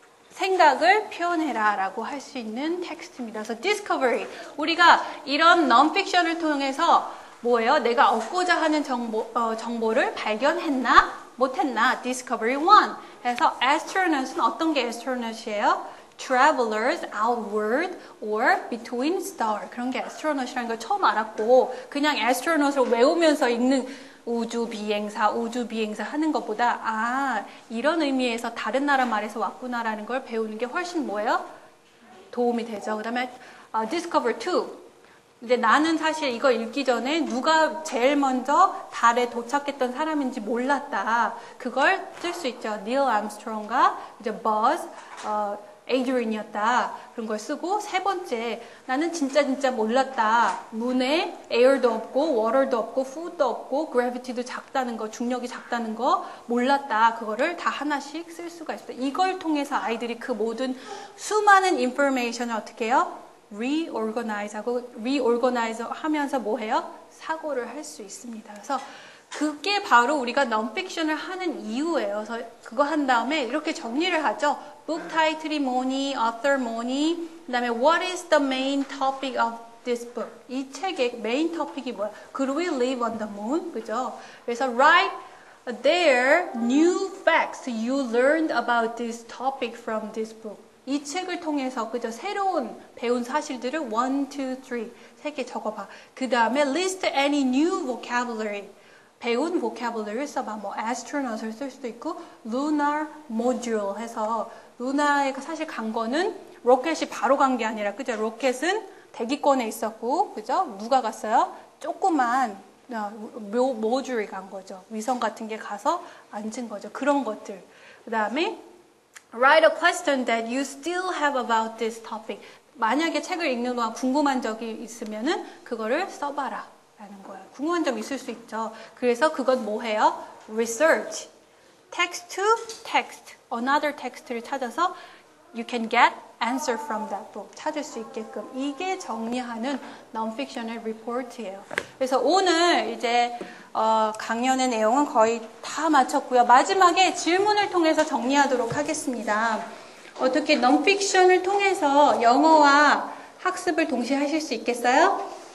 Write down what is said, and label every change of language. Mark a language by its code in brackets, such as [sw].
[ko] 생각을 표현해라 라고 할 수 있는 텍스트입니다. 그래서 discovery 우리가 이런 non-fiction을 통해서 뭐예요? 내가 얻고자 하는 정보를 발견했나? 못했나? Discovery 1. 그래서 astronaut은 어떤 게 astronaut이에요? [en] Travelers outward or between stars. [ko] 그런 게 astronaut이라는 걸 처음 알았고 그냥 astronaut을 외우면서 읽는 우주 비행사 하는 것보다 이런 의미에서 다른 나라 말에서 왔구나라는 걸 배우는 게 훨씬 뭐예요? 도움이 되죠. 그 다음에 Discover 2. 근데 나는 사실 이거 읽기 전에 누가 제일 먼저 달에 도착했던 사람인지 몰랐다. 그걸 쓸 수 있죠. 닐 암스트롱과 이제 버즈, 에이드린이었다. 그런 걸 쓰고 세 번째 나는 진짜 몰랐다. 문에 에어도 없고 워터도 없고 푸드도 없고 그래비티도 작다는 거 중력이 작다는 거 몰랐다. 그거를 다 하나씩 쓸 수가 있어요. 이걸 통해서 아이들이 그 모든 수많은 인포메이션을 어떻게 해요? reorganize 하면서 뭐 해요? 사고를 할 수 있습니다. 그래서 그게 바로 우리가 non-fiction을 하는 이유예요. 그래서 그거 한 다음에 이렇게 정리를 하죠. [en] book title이 뭐니, author 뭐니, [ko] 그 다음에 [en] what is the main topic of this book? [ko] 이 책의 메인 토픽이 뭐야? [en] Could we live on the moon? [ko] 그죠? 그래서 [en] write there new facts you learned about this topic from this book. [ko] 이 책을 통해서 그저 새로운 배운 사실들을 1, 2, 3 세 개 적어봐. 그 다음에 [en] list any new vocabulary. [ko] 배운 vocabulary를 써봐. 뭐 astronaut을 쓸 수도 있고 lunar module 해서 루나에 사실 간 거는 로켓이 바로 간 게 아니라 그죠? 로켓은 대기권에 있었고 그죠? 누가 갔어요? 조그만 모듈이 간 거죠. 위성 같은 게 가서 앉은 거죠. 그런 것들. 그 다음에 [en] write a question that you still have about this topic. [ko] 만약에 책을 읽는 동안 궁금한 적이 있으면은 그거를 써봐라 라는 거예요. 궁금한 점 있을 수 있죠. 그래서 그건 뭐 해요? research. [en] text to text. another text를 찾아서 you can get answer from that book. [ko] 찾을 수 있게끔. 이게 정리하는 non-fiction의 report예요. 그래서 오늘 이제 강연의 내용은 거의 다 마쳤고요. 마지막에 질문을 통해서 정리하도록 하겠습니다. 어떻게 non-fiction을 통해서 영어와 학습을 동시에 하실 수 있겠어요?